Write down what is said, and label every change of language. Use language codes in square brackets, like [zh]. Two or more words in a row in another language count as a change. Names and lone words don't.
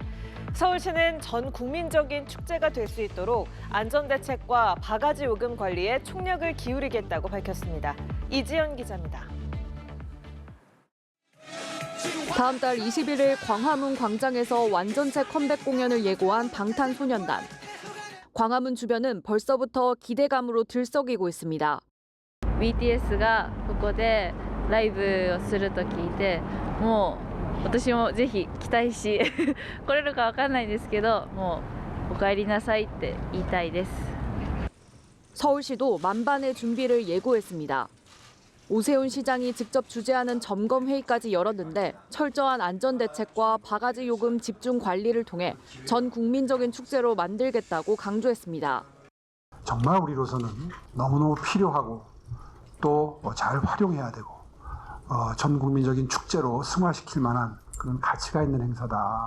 [ko] 서울시는 전 국민적인 축제가 될 수 있도록 안전대책과 바가지 요금 관리에 총력을 기울이겠다고 밝혔습니다. 이지연 기자입니다. 다음 달 21일 광화문 광장에서 완전체 컴백 공연을 예고한 방탄소년단. 광화문 주변은 벌써부터 기대감으로 들썩이고 있습니다. [ja] BTSがここでライブをすると聞いて、もう私もぜひ期待し来れるかわかんないんですけど、もうお帰りなさいって言いたいです。 [ko] 서울시도 만반의 준비를 예고했습니다. 오세훈 시장이 직접 주재하는 점검 회의까지 열었는데 철저한 안전대책과 바가지 요금 집중 관리를 통해 전 국민적인 축제로 만들겠다고 강조했습니다. 정말 우리로서는 너무너무 필요하고 또 잘 활용해야 되고 전 국민적인 축제로 승화시킬 만한 그런 가치가 있는 행사다.